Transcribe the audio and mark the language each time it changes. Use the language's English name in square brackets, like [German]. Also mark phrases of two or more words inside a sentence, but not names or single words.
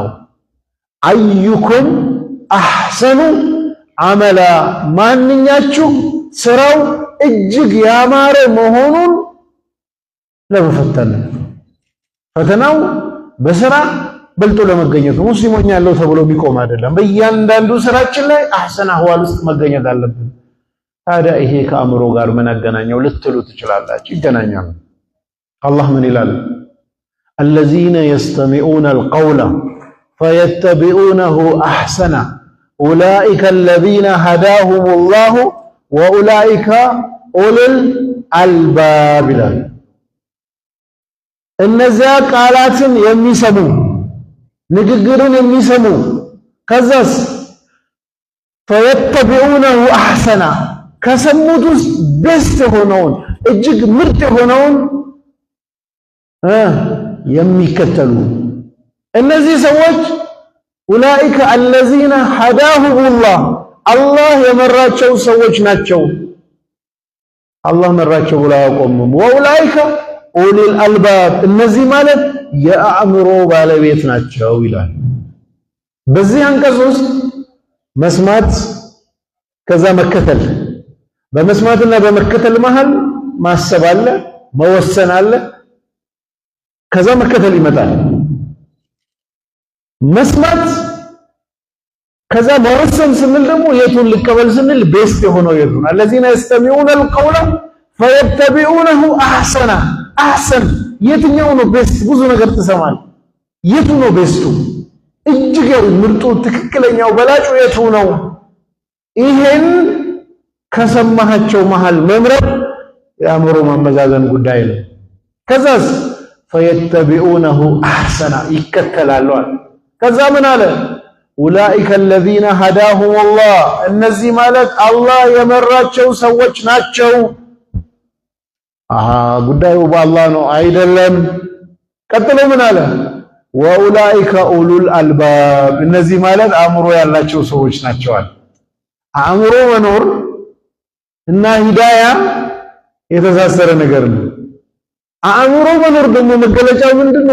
[Arabic] أيكم أحسن عملا [Amharic] ማንኛችሁ ስራው እጅግ ያማረ መሆኑን ለመፈተን። ፈተናው በስራ በልጦ ለመገኘት ሙስሊሞች ያለው ተብሎ ቢቆም አይደለም። በእያንዳንዱ ስራችን ላይ [Arabic] أحسن أحوال [Amharic] ውስጥ መገኘት አለብን። ታዲያ ይሄ ከአእምሮ ጋር ምን አገናኘው ልትሉ ትችላላችሁ። ይገናኛል። አላህ ምን ይላል? [Arabic] الذين يستمعون القول فيتبعونه احسنه اولئك الذين هداهم الله واولئك اولو الالباب። [Amharic] እነዚያ ቃላትን የሚሰሙ ንግግርን የሚሰሙ ከዛስ [Arabic] فيتبعونه احسنا [Amharic] ከሰሙት ውስጥ ቤስት የሆነውን እጅግ ምርጥ የሆነውን የሚከተሉ እነዚህ ሰዎች [Arabic] أولئك الذين هداهم الله [Amharic] አላህ የመራቸው ሰዎች ናቸው። አላህ መራቸው ብሎ አያቆምም። [Arabic] وأولئك أولو الألباب [Amharic] እነዚህ ማለት የአእምሮ ባለቤት ናቸው ይላል። በዚህ አንቀጽ ውስጥ መስማት ከዛ መከተል፣ በመስማትና በመከተል መሃል ማሰብ አለ፣ መወሰን አለ፣ ከዛ መከተል ይመጣል። መስማት ከዛ መወሰን ስንል ደግሞ የቱን ልቀበል ስንል ቤስት የሆነው የቱን [Arabic] الذين يستمعون القول فيتبعونه احسن احسن [Amharic] የትኛው ነው ቤስት? ብዙ ነገር ትሰማል። የቱ ነው ቤስቱ? እጅግ ምርጡ ትክክለኛው በላጩ የቱ ነው? ይሄን ከሰማሃቸው መሃል መምረጥ የአእምሮ ማመዛዘን ጉዳይ ነው። ከዛስ [Arabic] فيتبعونه احسن [Amharic] ይከተላሉ። ከዛ ምን አለ? [Arabic] أولئك الذين هداهم الله [Amharic] እነዚህ ማለት አላህ የመራቸው ሰዎች ናቸው። ጉዳዩ በአላህ ነው አይደለም። ቀጥሎ ምን አለ? [Arabic] وأولئك أولو الألباب [Amharic] እነዚህ ማለት አእምሮ ያላቸው ሰዎች ናቸዋል። አእምሮ መኖር እና ሂዳያ የተሳሰረ ነገር ነው። አእምሮ መኖር ደግሞ መገለጫው ምንድነው?